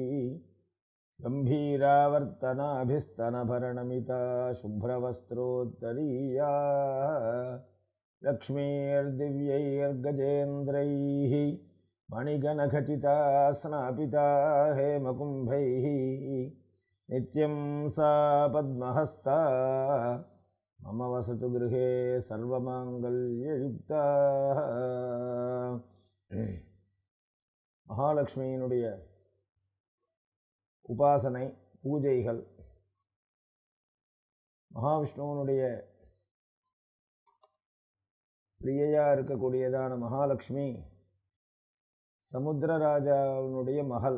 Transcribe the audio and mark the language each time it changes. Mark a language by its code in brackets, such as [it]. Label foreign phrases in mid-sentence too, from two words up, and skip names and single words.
[sa] गम्भीरावर्तनाभिस्तनभरणमिता शुभ्रवस्त्रोत्तरीया लक्ष्मीर्दिव्यैर्गजेन्द्रैः मणिगणखचिता स्नापिता हेमकुम्भैः नित्यं सा पद्महस्ता मम वसतु गृहे सर्वमांगल्ययुक्ता। [ta] மகாலட்சுமியினுடைய உபாசனை பூஜைகள், மகாவிஷ்ணுவனுடைய பிரியையா இருக்கக்கூடியதான மகாலட்சுமி சமுத்திரராஜாவினுடைய மகள்.